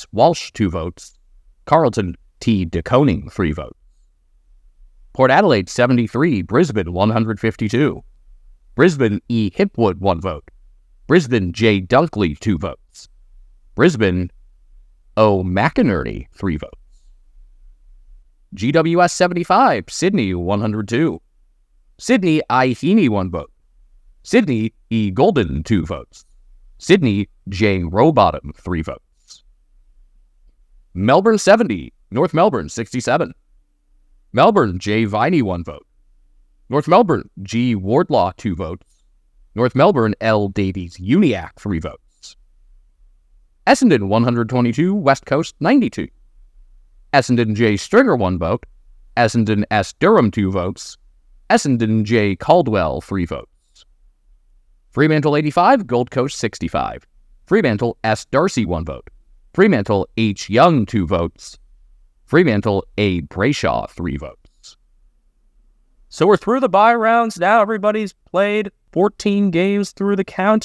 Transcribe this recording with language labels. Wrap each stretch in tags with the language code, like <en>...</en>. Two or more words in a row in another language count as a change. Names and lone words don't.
<en>Walsh 2 votes. Carlton T. DeConing 3 votes. Port Adelaide 73, Brisbane 152. Brisbane E. Hipwood 1 vote. Brisbane J. Dunkley 2 votes. Brisbane O. McInerney 3 votes. GWS 75, Sydney 102. Sydney I. Heaney 1 vote. Sydney E. Golden 2 votes. Sydney J. Rowbottom 3 votes. Melbourne 70, North Melbourne 67. Melbourne J. Viney 1 vote. North Melbourne G. Wardlaw 2 votes. North Melbourne L. Davies Uniac 3 votes. Essendon 122, West Coast 92. Essendon J. Stringer 1 vote. Essendon S. Durham 2 votes. Essendon J. Caldwell 3 votes. Fremantle 85, Gold Coast 65. Fremantle S. Darcy 1 vote. Fremantle H. Young 2 votes. Fremantle A. Brayshaw 3 votes. So we're through the bye rounds now. Everybody's played 14 games through the count.</en>